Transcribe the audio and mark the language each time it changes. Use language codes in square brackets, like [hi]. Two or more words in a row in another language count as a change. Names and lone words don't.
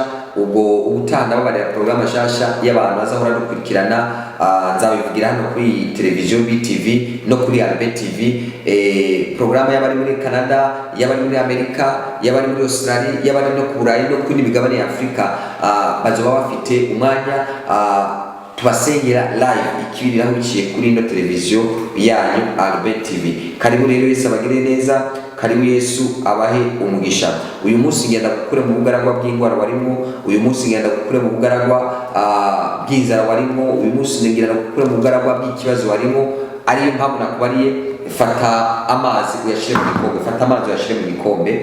[rn] Ubwo ubutanda babarira programa shasha y'abantu bazahora dukurikirana, nzabivugira hano kuri televiziyo BTV no kuri Albert TV. Programa y'abari muri Canada, y'abari muri Amerika, y'abari muri Australia, y'abari no ku Burayi no kuri migabane ya Afrika, bazoba bafite umwanya tubasengera live ikibiriraho biciye kuri ino televiziyo yanyu Albert TV. Karibu rero Yesu abagire neza, karibu Yesu abahe umugisha. Uyu munsi ngenda gukure mu bugaragwa bw'indwara warimo, uyu munsi ngenda gukure mu bugaragwa bw'inzara warimo, uyu munsi ngenda gukure mu bugaragwa bw'ikibazo warimo. Ariyo mpamvu nakubariye, fata amazi uyashire mu gikombe, fata amazi uyashire mu gikombe.